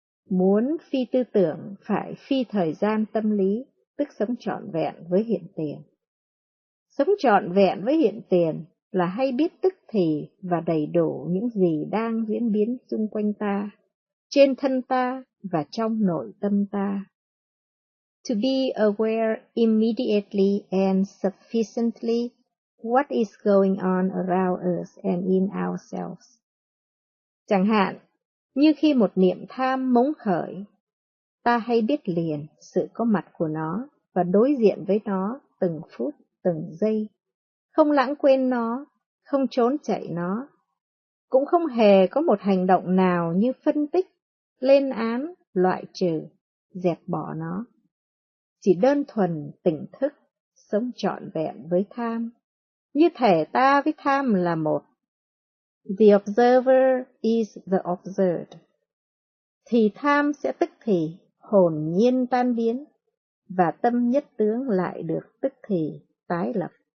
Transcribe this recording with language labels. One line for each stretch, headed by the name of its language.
Vietnamese: Muốn phi tư tưởng phải phi thời gian tâm lý, tức sống trọn vẹn với hiện tiền. Sống trọn vẹn với hiện tiền là hay biết tức thì và đầy đủ những gì đang diễn biến xung quanh ta, trên thân ta và trong nội tâm ta.
English: To be aware immediately and sufficiently what is going on around us and in ourselves.
Vietnamese: Chẳng hạn, như khi một niệm tham mống khởi, ta hay biết liền sự có mặt của nó và đối diện với nó từng phút, từng giây, không lãng quên nó, không trốn chạy nó, cũng không hề có một hành động nào như phân tích, lên án, loại trừ, dẹp bỏ nó. Chỉ đơn thuần tỉnh thức, sống trọn vẹn với tham, như thể ta với tham là một.
English: The observer is the observed.
Vietnamese: Thì tham sẽ tức thì, hồn nhiên tan biến, và tâm nhất tướng lại được tức thì, tái lập.